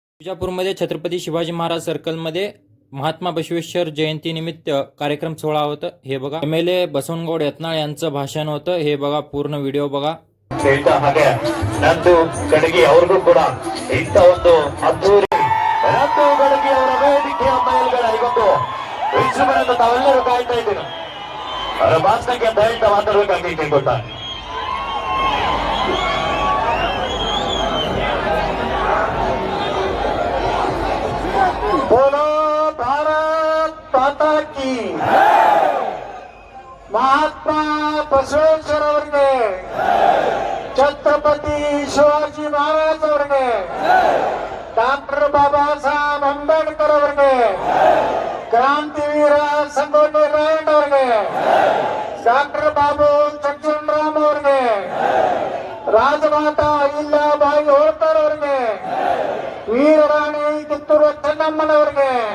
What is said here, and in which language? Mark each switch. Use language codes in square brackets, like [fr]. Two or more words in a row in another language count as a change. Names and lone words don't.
[mr] विजापूरमध्ये छत्रपती शिवाजी महाराज सर्कलमध्ये महात्मा बसवेश्वर जयंतीनिमित्त कार्यक्रम सोहळा होता. हे बघा, MLA बसवनगौड यत्नाळ यांचं भाषण होतं. हे बघा, पूर्ण व्हिडिओ बघा. [kn] ಹಾಗೆ ನಂದು ಗಡಗಿ ಅವ್ರಿಗೂ ಕೂಡ ಇಂಥ ಒಂದು ಅದ್ದೂರಿ ನಂದು ಗಡಗಿ ಅವರ ವೇದಿಕೆಯ ಮೇಲ್ಗಡೆಗೊಂಡು ವಿಶ್ವವನ್ನು ತಾವೆಲ್ಲರೂ ಕಾಯ್ತಾ ಇದ್ದೀವಿ. ಅವರ ಭಾಷಣಕ್ಕೆ ದಯವಿಟ್ಟು ಮಾತಾಡಬೇಕಾಗಿ ಕೇಳ್ಕೊಳ್ತಾರೆ. [hi] बोलो भारत माता की महात्मा बसवेश्वर ಅವರಿಗೆ [kn] ಛತ್ರಪತಿ ಶಿವಾಜಿ ಮಹಾರಾಜ್ ಅವರಿಗೆ ಡಾಕ್ಟರ್ ಬಾಬಾ ಸಾಹೇಬ್ ಅಂಬೇಡ್ಕರ್ ಅವರಿಗೆ ಕ್ರಾಂತಿವೀರ ಸಂಗೊಳ್ಳಿ ರಾಯಣ್ಣ ಅವರಿಗೆ ಡಾಕ್ಟರ್ ಬಾಬು ಜಗಜೀವನರಾಮ್ ಅವರಿಗೆ ರಾಜಮಾತಾ ಅಹಿಲ್ಯಾಬಾಯಿ ಹೋಳ್ಕರ್ ಅವರಿಗೆ ವೀರರಾಣಿ ಕಿತ್ತೂರು ಚೆನ್ನಮ್ಮನವರಿಗೆ